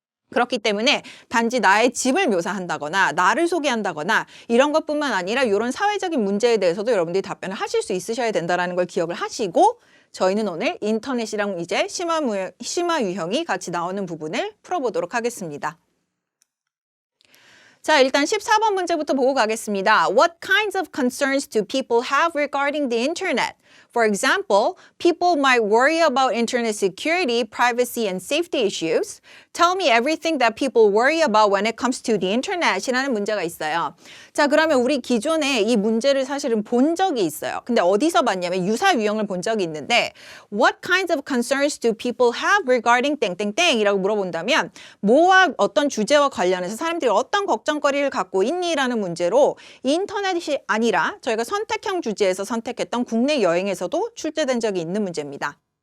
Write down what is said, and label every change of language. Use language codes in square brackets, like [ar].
[ko] 그렇기 때문에 단지 나의 집을 묘사한다거나 나를 소개한다거나 이런 것뿐만 아니라 이런 사회적인 문제에 대해서도 여러분들이 답변을 하실 수 있으셔야 된다는 걸 기억을 하시고 저희는 오늘 인터넷이랑 이제 심화 유형이 같이 나오는 부분을 풀어보도록 하겠습니다. 자, 일단 14번 문제부터 보고 가겠습니다. [en] What kinds of concerns do people have regarding the internet? For example, people might worry about internet security, privacy, and safety issues. Tell me everything that people worry about when it comes to the internet [ko] 이라는 문제가 있어요. 자, 그러면 우리 기존에 이 문제를 사실은 본 적이 있어요. 근데 어디서 봤냐면 유사 유형을 본 적이 있는데 [en] What kinds of concerns do people have regarding [ko] 땡땡땡이라고 물어본다면 뭐와 어떤 주제와 관련해서 사람들이 어떤 걱정거리를 갖고 있니라는 문제로 인터넷이 아니라 저희가 선택형 주제에서 선택했던 국내 여행에서도 출제된 적이 있는 문제입니다.